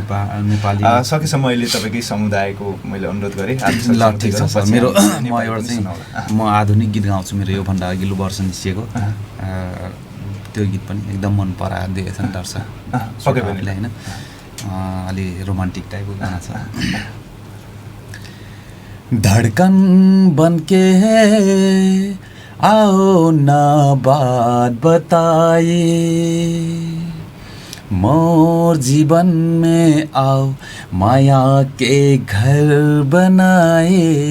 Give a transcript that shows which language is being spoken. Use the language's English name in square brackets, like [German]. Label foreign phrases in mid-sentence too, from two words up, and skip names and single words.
[Nepali] सकेसम्म अहिले तपाईँकै समुदायको मैले अनुरोध गरेँ। ल ठिक छ सर। मेरो म एउटा चाहिँ म आधुनिक गीत गाउँछु। मेरो योभन्दा अघिल्लो वर्ष निस्किएको त्यो गीत पनि एकदम मन परायो। 2018 पक्कै पनि होइन, अलि रोमान्टिक टाइपको गाना छ। [Chhattisgarhi] धड़कन बनके आओ ना बात बताए, मोर जीवन में आओ माया के घर बनाए।